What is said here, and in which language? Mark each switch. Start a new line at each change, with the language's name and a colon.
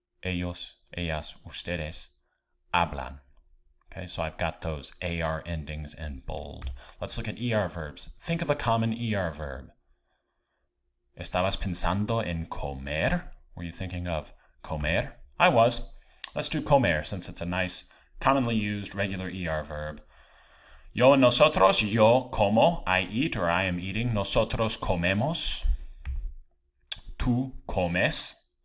Spanish: Ellos, ellas, ustedes hablan.
English: Okay, so I've got those AR endings in bold. Let's look at ER verbs. Think of a common ER verb.
Spanish: ¿Estabas pensando en comer?
English: Were you thinking of comer? I was. Let's do comer since it's a nice, commonly used regular ER verb. Yo and nosotros, yo como, I eat or I am eating.
Spanish: Nosotros comemos. Tú comes.